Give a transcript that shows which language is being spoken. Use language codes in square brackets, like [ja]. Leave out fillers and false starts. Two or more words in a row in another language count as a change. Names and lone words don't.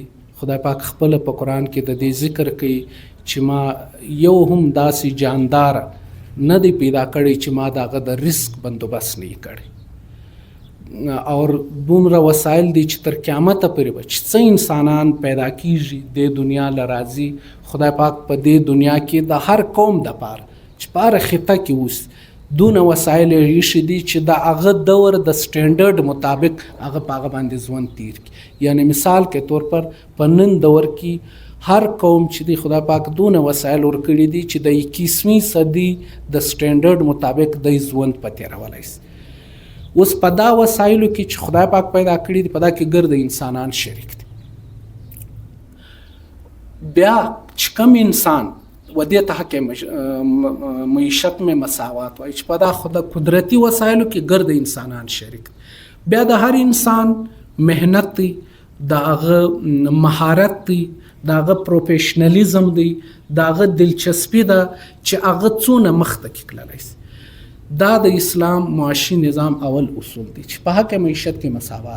[ps] خدای پاک خپل په قرآن کې د دې ذکر کوي چې ما یو هم داسې جاندار نه دی پیدا کړی چې ما دغه د رزق بندوبست نه کړی، او دومره وسایل دي چې تر قیامت پورې به چې څه انسانان پیدا کیږي د دنیا لرازي، خدای پاک په دې دنیا کې د هر قوم د پاره چې په هر خطه کې اوس دونه وسایل ریشي دي چې د هغه دور د سټینډرډ مطابق هغه په هغه باندې ژوند تیر کړي. [ur] یعنی مثال کے طور پر [ps] په نن دور کې هر قوم چې دی خدای پاک دونه وسایل ورکړي دي چې د 21وی صدی د سټینډرډ مطابق د ژوند په تیرولای شي. اوس په دا وسایلو کې چې خدای پاک پیدا کړي دي په دا کې ګرد انسانان شریک دي. بیا چې کوم انسان و دې ته [ur] حق معیشت میں مساوات [ps] وایي چې په دا خود قدرتی وسایلو کې ګرد انسانان شریک دي. بیا د هر انسان مهنت دی، داغه مهارت دی، داغه پروفیشنالیزم دی، داغه دلچسپی ده چې هغه څونه مخته کې کړلای شي. دا د اسلام معاشي نظام اول اصول دي چې په حق معیشت کې مساوات.